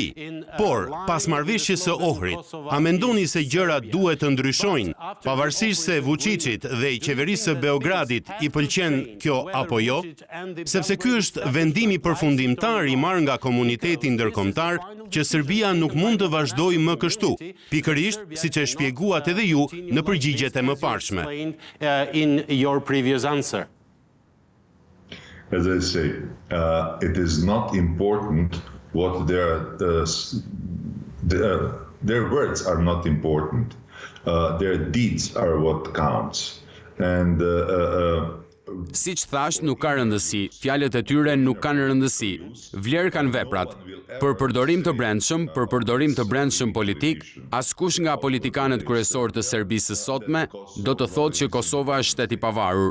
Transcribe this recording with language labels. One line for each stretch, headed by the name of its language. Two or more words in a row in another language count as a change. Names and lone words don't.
Albanian: Por, pas marrëveshjes së Ohrit, a mendoni se gjërat duhet të ndryshojnë, pavarësisht se Vučićit dhe qeverisë së Beogradit i pëlqen kjo apo jo? Sepse ky është vendimi përfundimtar i marrë nga komuniteti ndërkombëtar që Serbia nuk mund të vazhdojë më kështu, pikërisht siç e shpjeguat edhe ju në përgjigjet e mëparshme.
English: In your previous answer. As I say, it is not important what their words are not important. Their deeds are what counts. And
Albanian: Siç thash, nuk ka rëndësi, fjalët e tyre nuk kanë rëndësi, vlerë kanë veprat. Për përdorim të brendshëm politik, askush nga politikanët kryesorë të Serbisë së sotme do të thotë që Kosova është shtet i pavarur.